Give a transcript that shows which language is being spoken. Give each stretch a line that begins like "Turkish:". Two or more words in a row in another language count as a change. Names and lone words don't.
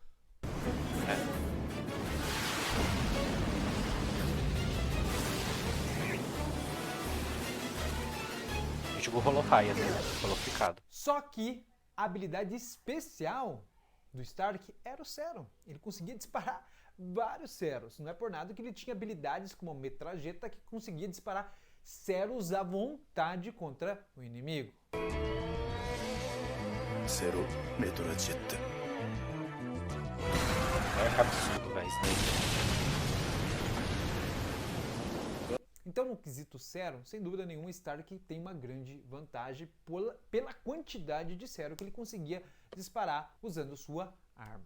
Portuguese: Ichigo rolou raia, né? Rolou picado. Só que a habilidade especial do Stark era o Cero. Ele conseguia disparar vários Ceros. Não é por nada que ele tinha habilidades como a metralheta que conseguia disparar Ceros à vontade contra o inimigo.
Japanese: セロメトラジェット
Portuguese: É absurdo, velho. Isso daí. Então, no quesito Cero, sem dúvida nenhuma, Stark tem uma grande vantagem pela quantidade de Cero que ele conseguia disparar usando sua arma.